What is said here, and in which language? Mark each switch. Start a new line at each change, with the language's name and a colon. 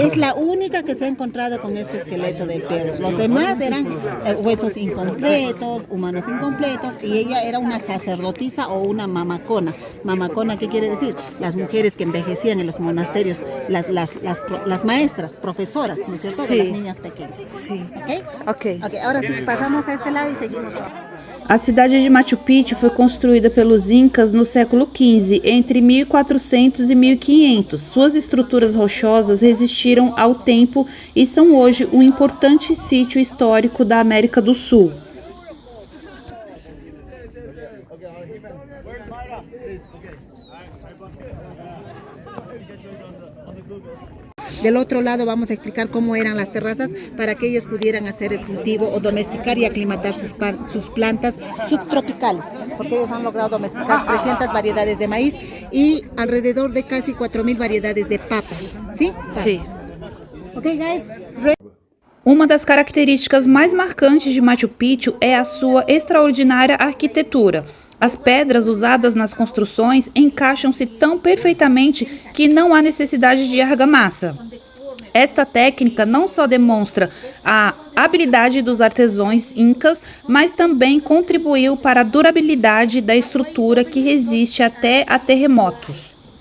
Spanish: Es la única que se ha encontrado con este esqueleto del perro. Los demás eran huesos incompletos, humanos incompletos, y ella era una sacerdotisa o una mamacona. Mamacona, ¿qué quiere decir? Las mujeres que envejecían en los monasterios, las maestras, profesoras, ¿no es cierto? Sí. De las niñas pequeñas. Sí. ¿Ok? Ok, ahora sí, pasamos a este lado y seguimos.
Portuguese: A cidade de Machu Picchu foi construída pelos Incas no século XV, entre 1400 e 1500. Suas estruturas rochosas resistiram ao tempo e são hoje um importante sítio histórico da América do Sul.
Spanish: Del otro lado vamos a explicar cómo eran las terrazas para que ellos pudieran hacer el cultivo o domesticar y aclimatar sus plantas subtropicales, porque ellos han logrado domesticar 300 variedades de maíz y alrededor de casi 4000 variedades de papa. ¿Sí? Sí.
English: Ok, guys.
Portuguese: Uma das características mais marcantes de Machu Picchu é a sua extraordinária arquitetura. As pedras usadas nas construções encaixam-se tão perfeitamente que não há necessidade de argamassa. Esta técnica não só demonstra a habilidade dos artesãos incas, mas também contribuiu para a durabilidade da estrutura que resiste até a terremotos.